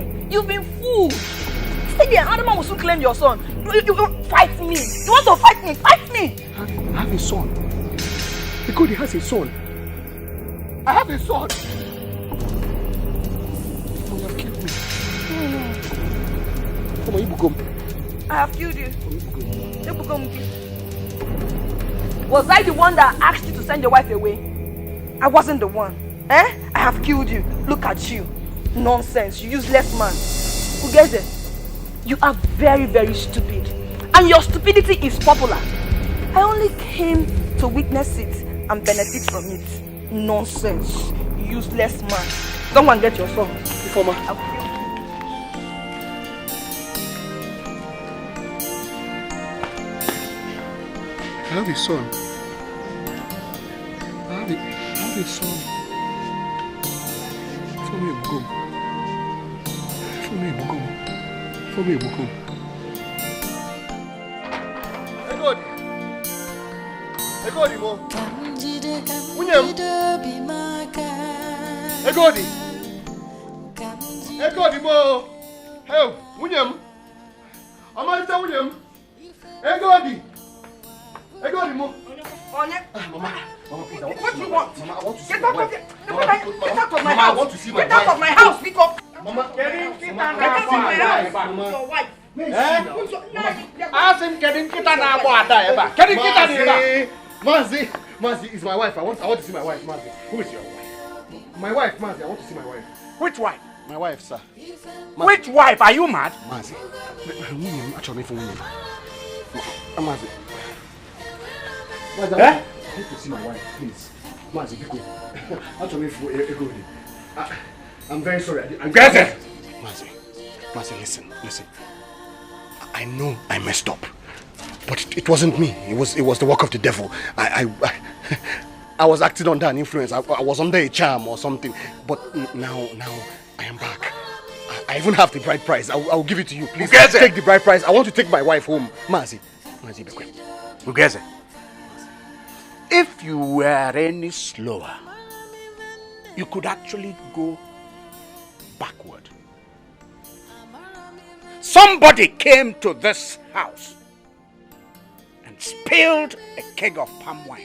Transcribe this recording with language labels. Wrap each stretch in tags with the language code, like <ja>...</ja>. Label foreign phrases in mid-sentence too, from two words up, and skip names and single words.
<en>You've been fooled. Stay there. Another man will soon claim your son. You fight me. You want to fight me? Fight me. I have a son. Egodi has a son. I have a son. You have killed me. Foma, Ibugom. I have killed you. Was I the one that asked you to send your wife away? I wasn't the one. I have killed you. Look at you. Nonsense. You useless man. Who gets it? You are very, very stupid. And your stupidity is popular. I only came to witness it and benefit from it. Nonsense. Useless man. Someone get your son. Foma. I have a son. I have a son. Foma Ibugom. Foma Ibugom. Foma Ibugom. Egodi mo. Unyem. Egodi mo. Hey, Unyem. Amalita Unyem. Egodi mo. Mama, please, what do you want? Mama, I want to see my wife. Get out of my house. I want to see my wife. Get out of my house, because Mama, get out of my house. Your wife. Ask him getting kita na bo ada eba. Getting kita ni eba. Mazi is my wife. I want to see my wife, Mazi. Who is your wife? My wife, Mazi. I want to see my wife. Which wife? My wife, sir. Which wife? Are you mad? Mazi. Actually, for Mazi. Mazi, I want to see my wife, please. Mazi, be good. Actually, for Egodi. I'm very sorry. Mazi, listen. I know I messed up, but it wasn't me. It was the work of the devil. I was acting under an influence. I was under a charm or something. But now I am back. I even have the bride price. I'll give it to you. Please take the bride price. I want to take my wife home. Mazi, Bekwe. Ugeze. If you were any slower, you could actually go backward. Somebody came to this house and spilled a keg of palm wine.</en>